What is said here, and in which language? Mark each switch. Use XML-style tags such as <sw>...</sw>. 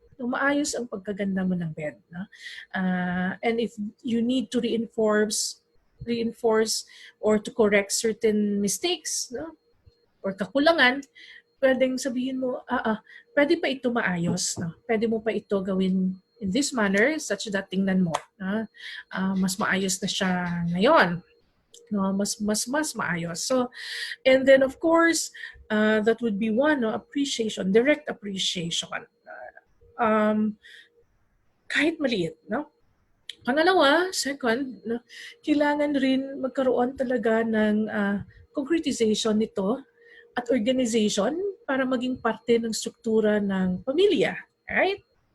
<tl>Maayos ang pagkaganda mo ng bed. No?</tl> <en>And if you need to reinforce or to correct certain mistakes, no?</en> <tl>Or kakulangan, pwedeng sabihin mo, pwede pa ito maayos. No? Pwede mo pa ito gawin</tl> <en>in this manner such that</en> <tl>tingnan mo. Mas maayos na siya ngayon. No? Mas maayos.</tl> <en>So, and then of course, that would be one, appreciation, direct appreciation.</en> <tl>Kahit maliit, no? Pangalawa, second, kailangan rin magkaroon talaga ng concretization nito at organization para maging parte ng struktura ng pamilya. Right?</tl>